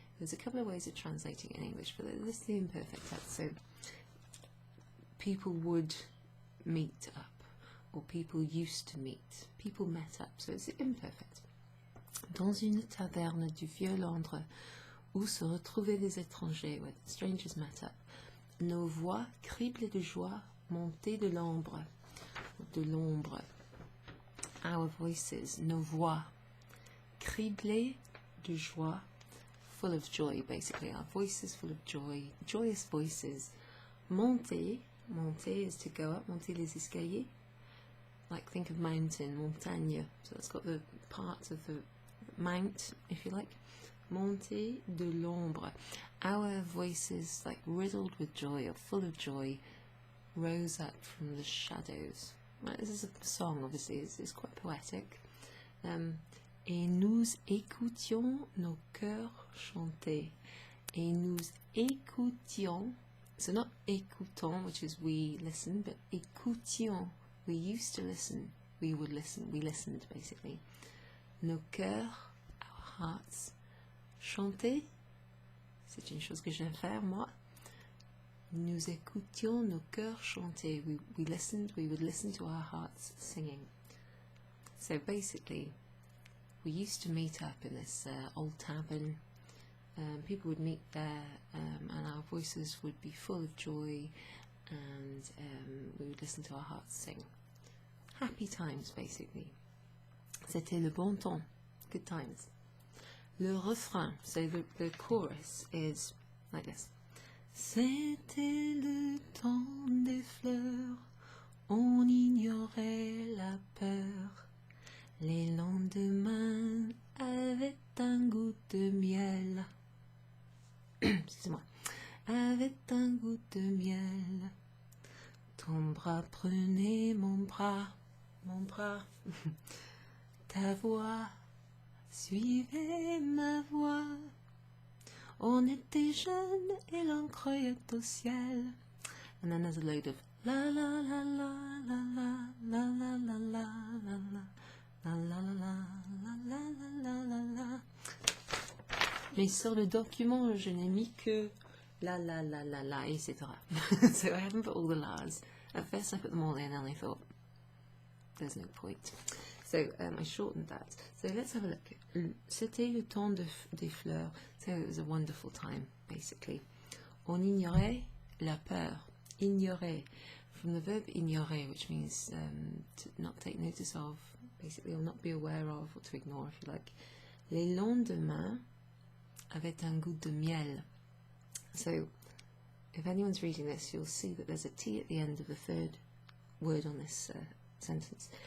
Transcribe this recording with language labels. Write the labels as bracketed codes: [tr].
[en] There's a couple of ways of translating it in English, but this is the imperfect tense. So people would meet up, or people used to meet. People met up, so it's imperfect. [fr] Dans une taverne du vieux Londres, où se retrouvaient des étrangers, [en] where the strangers met up, [fr] nos voix criblées de joie, montées de l'ombre. De l'ombre. [en] Our voices, [fr] nos voix, criblées de joie, [en] full of joy, basically. Our voices full of joy, joyous voices. Monter is to go up, [fr] monter les escaliers. [en] Like, think of mountain, montagne. So that's got the parts of the mount, if you like. [fr] Monter de l'ombre. [en] Our voices, like riddled with joy, or full of joy, rose up from the shadows. Right, this is a song, obviously. It's quite poetic. [fr] Et nous écoutions nos cœurs chanter. Et nous écoutions [en] So not écoutons, which is we listen, but écoutions. We used to listen. We would listen. We listened, basically. [fr] Nos cœurs, [en] our hearts. [fr] Chanter, c'est une chose que j'aime faire, moi. Nous écoutions nos cœurs chanter. [en] We listened, we would listen to our hearts singing. So basically, we used to meet up in this old tavern. People would meet there, and our voices would be full of joy, and we would listen to our hearts sing. Happy times, basically. [fr] C'était le bon temps. [en] Good times. Le refrain, so the chorus is like this. [fr] C'était le temps des fleurs, on ignorait la peur. Les lendemains avaient un goût de miel. Excusez-moi. Avaient un goût de miel. Ton bras prenait mon bras. Ta voix suivait ma voix. On était jeunes et l'on croyait au ciel. [en] And then there's a load of la la la la la la la la la la la la la la la la la. [fr] Mais sur le document, je n'ai mis que la la la la la, etc. [en] So I haven't put all the la's. At first I put them all in and I thought, there's no point. So I shortened that. So let's have a look. [fr] C'était le temps des fleurs. [en] So it was a wonderful time, basically. [fr] On ignorait la peur. [en] Ignorer. From the verb ignorer, which means to not take notice of, basically, or not be aware of, or to ignore, if you like. [fr] Les lendemains avaient un goût de miel. [en] So if anyone's reading this, you'll see that there's a T at the end of the third word on this sentence.